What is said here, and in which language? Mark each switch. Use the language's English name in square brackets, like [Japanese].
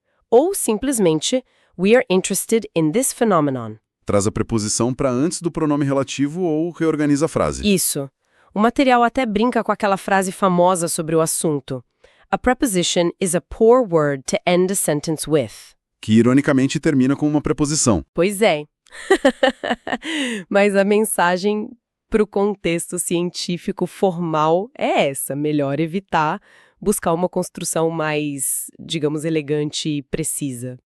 [Portuguese] Ou simplesmente [English] We are interested in this phenomenon. [Portuguese] Traz a preposição para antes do pronome relativo ou reorganiza a frase. Isso. O material até brinca com aquela frase famosa sobre o assunto. [English] A preposition is a poor word to end a sentence with. [Portuguese] Que ironicamente termina com uma preposição. Pois é. Mas a mensagem para o contexto científico formal é essa: melhor evitar, buscar uma construção mais, digamos, elegante e precisa.